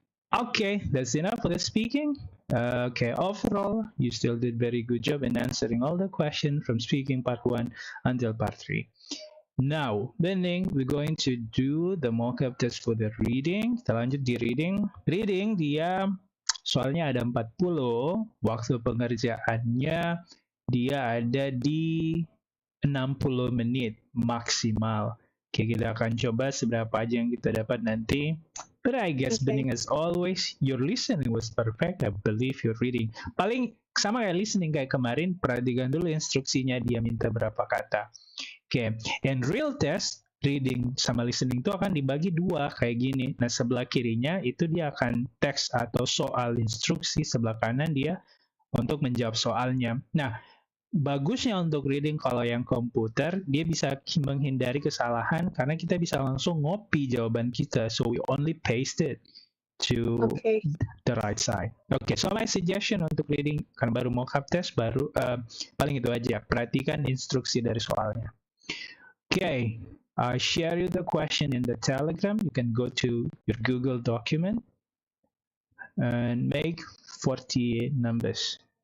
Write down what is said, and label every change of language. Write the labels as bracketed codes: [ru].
[en] Okay, that's enough for the speaking. Okay, overall, you still did very good job in answering all the questions from speaking part 1 until part 3. Now, Bening, we're going to do the mock-up test for the reading. [id] Kita lanjut di reading. Reading, dia soalnya ada 40, waktu pengerjaannya dia ada di 60 menit maksimal. Oke, kita akan coba seberapa aja yang kita dapat nanti. [en] But I guess okay. Bening, as always, your listening was perfect. I believe your reading. [id] Paling sama kayak listening kayak kemarin, perhatikan dulu instruksinya dia minta berapa kata. Oke, [en] and real test, [id] reading sama listening itu akan dibagi dua kayak gini. Nah, sebelah kirinya itu dia akan teks atau soal instruksi, sebelah kanan dia untuk menjawab soalnya. Nah, bagusnya untuk reading kalau yang komputer, dia bisa menghindari kesalahan karena kita bisa langsung ngopi jawaban kita. [en] So we only paste it to Okay. the right side. Okay, so my suggestion [id] untuk reading, kan baru mock-up test, baru paling itu aja. Perhatikan instruksi dari soalnya. [en] Okay, I share you the question in the Telegram. You can go to your Google document and make 48 numbers.